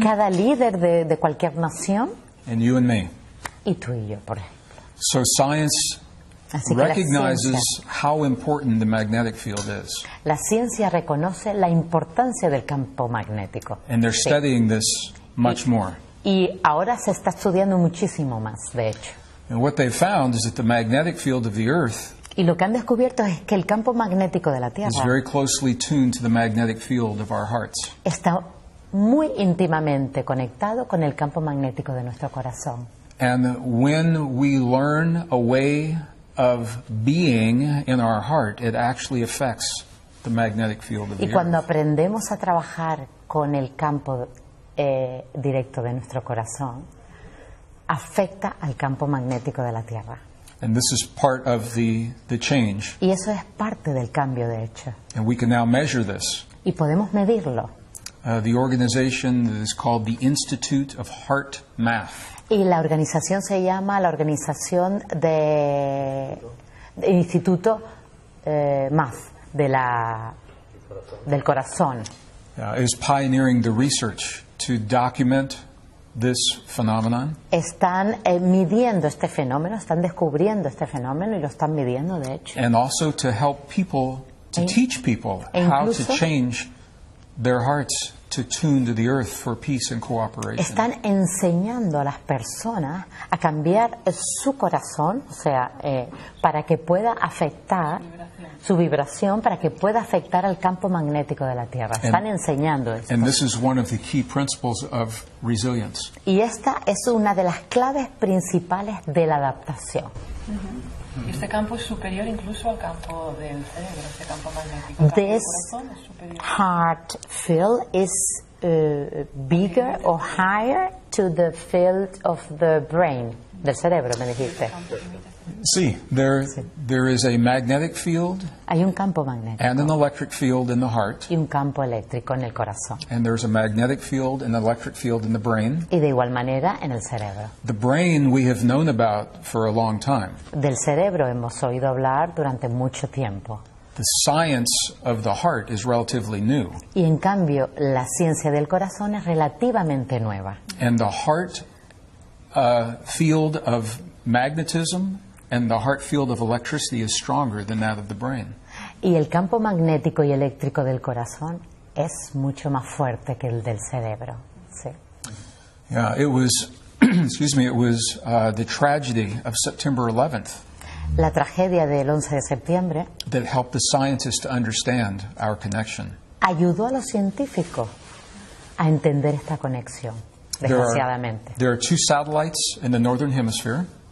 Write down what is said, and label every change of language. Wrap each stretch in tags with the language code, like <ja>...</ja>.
<es>cada líder de cualquier nación,</es> <en>and you and me.</en> <es>y tú y yo, por ejemplo.</es> <en>So science</en> <es>Así que</es> <en>recognizes how important the magnetic field is.</en> <es>la ciencia reconoce la importancia del campo magnético.</es> <en>And they're</en> <es>Sí.</es> <en>studying this much more.</en> <es>Y ahora se está estudiando muchísimo más, de hecho.</es> <en>And what they found is that the magnetic field of the Earth</en> <es>Y lo que han descubierto es que el campo magnético de la</es> <en>is</en> <es>Tierra</es> <en>very closely tuned to the magnetic field of our hearts.</en> <es>está muy íntimamente conectado con el campo magnético de nuestro corazón.</es> <en>And when we learn a way of being in our heart, it actually affects the magnetic field of the</en> <es>Y cuando</es> <en>Earth.</en> <es>aprendemos a trabajar con el campo directo de nuestro corazón, afecta al campo magnético de la Tierra.</es> <en>And this is part of the change.</en> <es>Y eso es parte del cambio, de hecho.</es> <en>And we can now measure this.</en> <es>Y podemos medirlo.</es> <en>The organization is called the Institute of Heart Math.</en> <es>Y la organización se llama la Organización de Instituto MAF, del corazón.</es> <en>Is pioneering the research to document this phenomenon.</en> <es>Están midiendo este fenómeno, están descubriendo este fenómeno y lo están midiendo, de hecho.</es> <en>And also to help people, to teach people how to</en> <es>incluso</es> <en>change their hearts to tune to the earth for peace and cooperation.</en> <es>Están enseñando a las personas a cambiar su corazón, o sea, para que pueda afectar su vibración, para que pueda afectar al campo magnético de la Tierra. Están enseñando esto.</es> <en>And this is one of the key principles of resilience.</en> <es>Y esta es una de las claves principales de la adaptación. Y este campo es superior incluso al campo del cerebro, este campo magnético. El campo del</es> <en>This</en> <es>corazón es superior.</es> <en>heart field is bigger or higher to the field of the brain,</en> <es>del cerebro, me dijiste.</es> <en>See, there is a magnetic field</en> <es>Hay un campo magnético</es> <en>and an electric field in the heart,</en> <es>y un campo eléctrico en el corazón.</es> <en>and there's a magnetic field and an electric field in the brain.</en> <es>Y de igual manera en el cerebro.</es> <en>The brain we have known about for a long time.</en> <es>Del cerebro hemos oído hablar durante mucho tiempo.</es> <en>The science of the heart is relatively new.</en> <es>Y en cambio, la ciencia del corazón es relativamente nueva.</es> <en>And the heart field of magnetism and the heart field of electricity is stronger than that of the brain.</en> <es>Y el campo magnético y eléctrico del corazón es mucho más fuerte que el del cerebro. Sí.</es> <en>Yeah, it was, excuse me, it was the tragedy of September 11th</en> <es>La tragedia del 11 de septiembre</es> <en>that helped the scientists to understand our connection.</en> <es>ayudó a los científicos a entender esta conexión, desgraciadamente.</es> <en>There are two satellites in the northern hemisphere.</en>